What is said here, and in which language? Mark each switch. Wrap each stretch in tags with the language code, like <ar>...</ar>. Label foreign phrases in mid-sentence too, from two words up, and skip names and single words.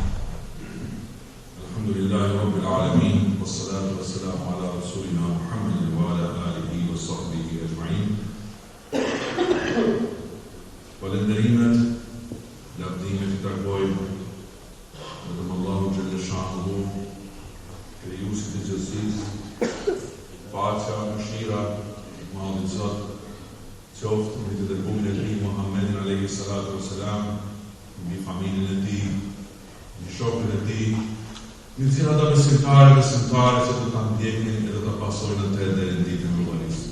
<ar>الحمد لله رب العالمين والصلاة والسلام على رسولنا محمد وعلى آله وصحبه أجمعين.</ar> <sq>Falënderimet, lavdimet I takojnë vetëm Allahu</sq> <ar>جل شأنه,</ar> <sq>krijuesit të gjithësisë, paqja, mëshira, Allahut Zot qoftë mbi të dërguarin e tij Muhammedin</sq> <ar>عليه الصلاة والسلام,</ar> <sq>mbi familjen e tij, mbi shokët e tij, mbi të gjitha besimtarët që do ta ndjekin dhe do ta pasojnë atë deri në ditën e mëngjesit.</sq>